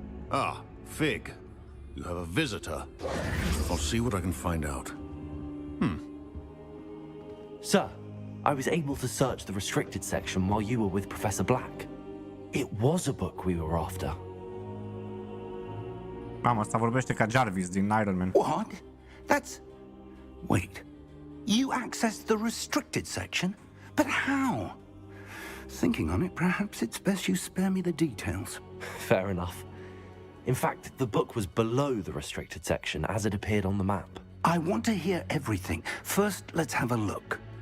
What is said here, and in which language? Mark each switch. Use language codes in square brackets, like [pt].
[en] Ah, Fig. You have a visitor. I'll see what I can find out. Sir, I was able to search the restricted section while you were with Professor Black. It was a book we were after. [ro] Mamă, asta vorbește ca Jarvis din Iron Man. [en] What? That's... Wait. You accessed the restricted section? But how? Thinking on it, perhaps it's best you spare me the details. Fair enough. In fact, the book was below the restricted section as it appeared on the map. I want to hear everything. First, let's have a look.